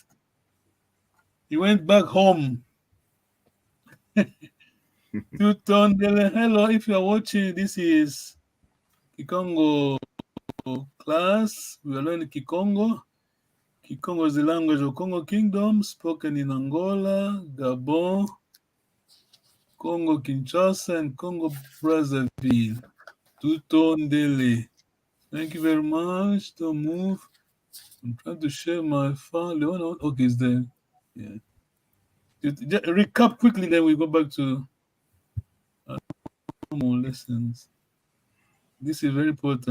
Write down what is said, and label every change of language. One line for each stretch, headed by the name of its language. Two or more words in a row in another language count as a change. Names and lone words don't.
English: You went back home.
Kongo: To Tondele.
English: Hello, if you are watching, this is Kikongo class. We are learning Kikongo. Kikongo is the language of Congo Kingdom, spoken in Angola, Gabon, Congo Kinshasa, and Congo Brazzaville.
Kongo: To Tondele. Thank you very much. Don't move. I'm trying to share my file. Okay, it's there. Yeah. Just recap quickly, then we go back to normal lessons. This is very important.